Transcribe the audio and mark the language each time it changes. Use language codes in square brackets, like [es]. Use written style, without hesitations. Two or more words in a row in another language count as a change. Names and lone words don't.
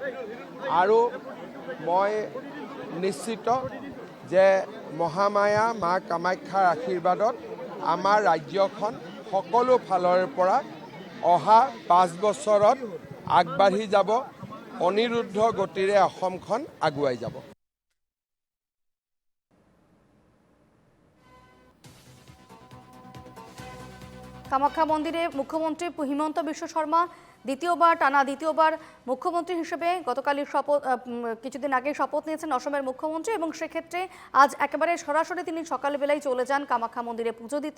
[as] আৰু মই নিশ্চিত যে মহামায়া মা কামাখ্যাৰ আশীৰ্বাদত আমাৰ ৰাজ্যখন সকলো ফালৰ পৰা অহা 5 বছৰত আগবাঢ়ি যাব, অনিৰুদ্ধ গতিৰে অসমখন আগুৱাই যাব। [bn] কামাখ্যা মন্দিরে মুখ্যমন্ত্রী হিমন্ত বিশ্ব শর্মা টানা দ্বিতীয়বার মুখ্যমন্ত্রী হিসেবে গতকালই কিছুদিন আগে শপথ নিয়েছেন অসমের মুখ্যমন্ত্রী, এবং সেক্ষেত্রে আজ একেবারে সরাসরি তিনি সকালবেলায় চলে যান কামাখ্যা মন্দিরে পুজো দিতে।